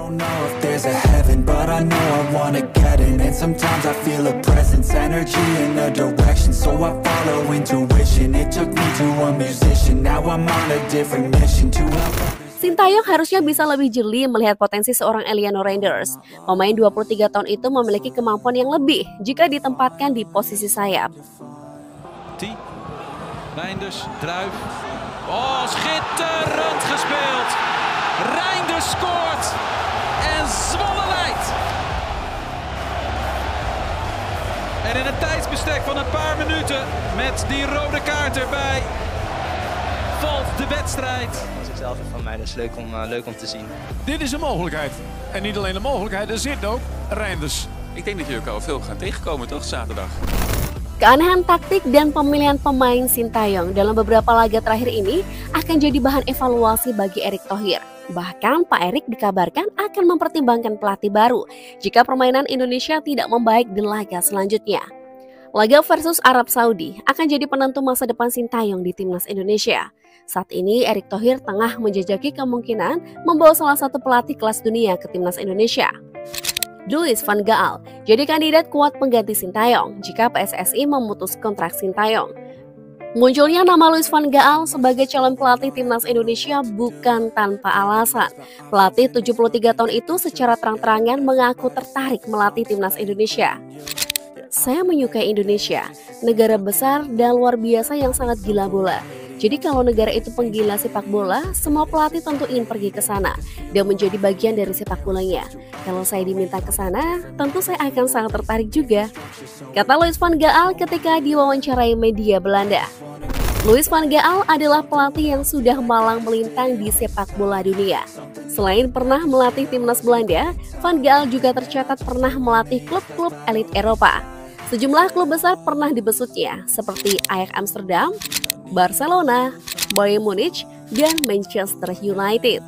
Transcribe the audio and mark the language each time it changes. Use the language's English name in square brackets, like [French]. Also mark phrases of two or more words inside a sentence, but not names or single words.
[Indonesian] Sintayong harusnya bisa lebih jeli melihat potensi seorang Eliano Reinders. Pemain 23 tahun itu memiliki kemampuan yang lebih jika ditempatkan di posisi sayap. [Dutch] Reinders, Druif. Oh, schitterend gespeeld. Reinders scoort en Zwolle leidt. En in een tijdsbestek van een paar minuten met die rode kaart erbij valt de wedstrijd. Dat is hetzelfde van mij, dat is leuk om te zien. Dit is een mogelijkheid. En niet alleen een mogelijkheid, er zit ook Reinders. Ik denk dat jullie elkaar veel gaan tegenkomen, toch, zaterdag? [Indonesian] Keanehan taktik dan pemilihan pemain Sintayong dalam beberapa laga terakhir ini akan jadi bahan evaluasi bagi Erick Thohir. Bahkan Pak Erick dikabarkan akan mempertimbangkan pelatih baru jika permainan Indonesia tidak membaik di laga selanjutnya. Laga versus Arab Saudi akan jadi penentu masa depan Sintayong di timnas Indonesia. Saat ini Erick Thohir tengah menjajaki kemungkinan membawa salah satu pelatih kelas dunia ke timnas Indonesia. Louis van Gaal jadi kandidat kuat pengganti Sintayong jika PSSI memutus kontrak Sintayong. Munculnya nama Louis van Gaal sebagai calon pelatih timnas Indonesia bukan tanpa alasan. Pelatih 73 tahun itu secara terang-terangan mengaku tertarik melatih timnas Indonesia. Saya menyukai Indonesia, negara besar dan luar biasa yang sangat gila bola. Jadi kalau negara itu penggila sepak bola, semua pelatih tentu ingin pergi ke sana dan menjadi bagian dari sepak bolanya. Kalau saya diminta ke sana, tentu saya akan sangat tertarik juga, kata Louis van Gaal ketika diwawancarai media Belanda. Louis van Gaal adalah pelatih yang sudah malang melintang di sepak bola dunia. Selain pernah melatih timnas Belanda, Van Gaal juga tercatat pernah melatih klub-klub elit Eropa. Sejumlah klub besar pernah dibesutnya, seperti Ajax Amsterdam, Barcelona, Bayern Munich, dan Manchester United.